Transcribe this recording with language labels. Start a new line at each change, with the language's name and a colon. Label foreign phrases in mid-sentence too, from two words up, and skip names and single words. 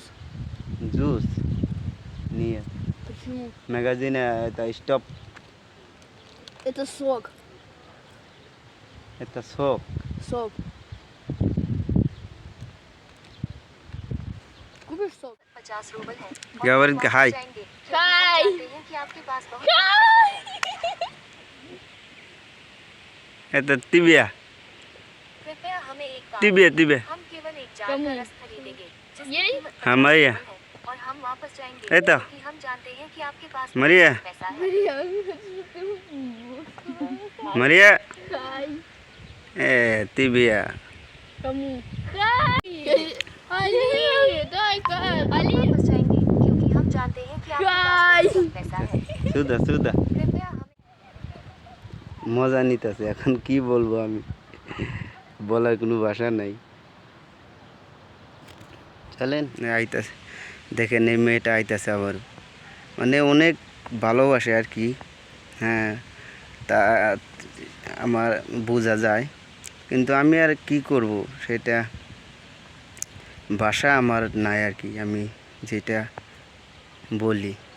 Russian: джус. Нет. Почему? В магазине это стоп, Это сок. это сок. Сок. Купишь сок?
Hindi: 50 रूबल है।
Russian: Говорит,
Hindi: और हम हाय। वापस जाएंगे क्योंकि हाय। हम जानते हैं कि आपके पास बहुत पैसा है।
Russian: Это тебе.
Hindi: कृपया हमें एक काम
Russian: Тебе,
Hindi: दें।
Russian: тебе.
Hindi: हम केवल एक जार कम का है। रस खरीदेंगे जिसकी यही? कीमत हाँ, 50
Russian: Мария.
Hindi: रूबल है और हम वापस जाएंगे
Russian: Это.
Hindi: क्योंकि हम जानते हैं कि आपके पास
Russian: Мария.
Hindi: पैसा है।
Russian: Мария. Хай. Тебе. Кому? Хай. Али, дай Хай. Али.
Hindi: वापस जाएंगे क्योंकि हम जानते हैं कि आपके हाय। पास बहुत पैसा है।
Bangla: সুদা সুদা
Hindi: कृपया हमें
Bangla: মজা নিতেছে, এখন কি বলবো আমি, বলার কোনো ভাষা নাই। চলেন, আইতাছে, দেখেন এই মেয়েটা আইতাছে আবার, মানে অনেক ভালোবাসে আর কি। হ্যাঁ, তা আমার বোঝা যায়, কিন্তু আমি আর কি করব, সেটা ভাষা আমার নাই আর কি, আমি যেটা বলি।